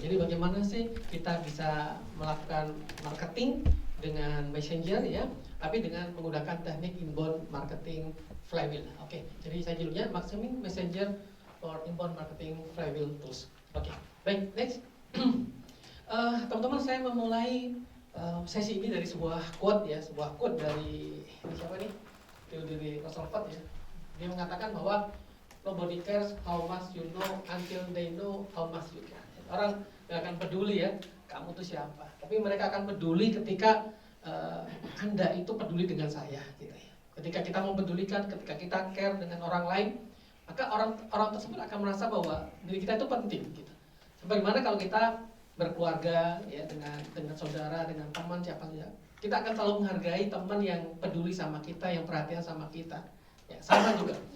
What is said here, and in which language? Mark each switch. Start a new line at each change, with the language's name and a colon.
Indonesian: Jadi bagaimana sih kita bisa melakukan marketing dengan messenger ya, tapi dengan menggunakan teknik inbound marketing flywheel. Oke, jadi saya judulnya Maximing Messenger for Inbound Marketing Flywheel Tools. Oke, baik, next. Teman-teman, saya memulai sesi ini dari sebuah quote ya, sebuah quote dari siapa nih? Theodore Roosevelt ya. Dia mengatakan bahwa
English: nobody cares how much you know until they know how much you care.
Indonesian: Orang gak akan peduli ya, kamu tuh siapa. Tapi mereka akan peduli ketika Anda itu peduli dengan saya, gitu ya. Ketika kita mempedulikan, ketika kita care dengan orang lain, maka orang tersebut akan merasa bahwa diri kita itu penting, gitu. Bagaimana kalau kita berkeluarga ya, dengan saudara, dengan teman, siapa saja, kita akan selalu menghargai teman yang peduli sama kita, yang perhatian sama kita. Ya, sama juga.